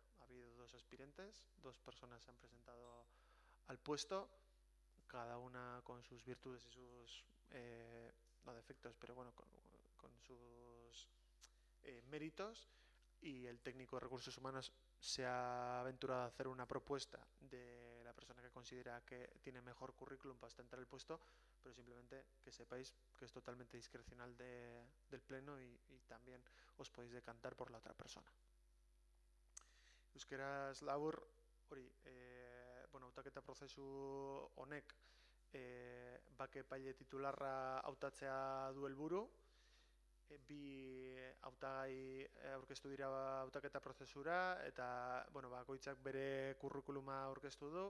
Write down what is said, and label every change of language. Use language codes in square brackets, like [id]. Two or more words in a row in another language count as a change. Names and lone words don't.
[es] Ha habido dos aspirantes, dos personas se han presentado al puesto, cada una con sus virtudes y sus no defectos, pero bueno, con sus méritos, y el técnico de recursos humanos se ha aventurado a hacer una propuesta de la persona que considera que tiene mejor currículum para ostentar el puesto, pero simplemente que sepáis que es totalmente discrecional del pleno y también os podéis decantar por la otra persona. [eu] Euskeraz labur, hori, bueno, hautaketa prozesu honek bake epaile titularra hautatzea du helburu. Bi hautagai aurkeztu dira hautaketa prozesura eta bueno, bakoitzak bere kurrikuluma aurkeztu du.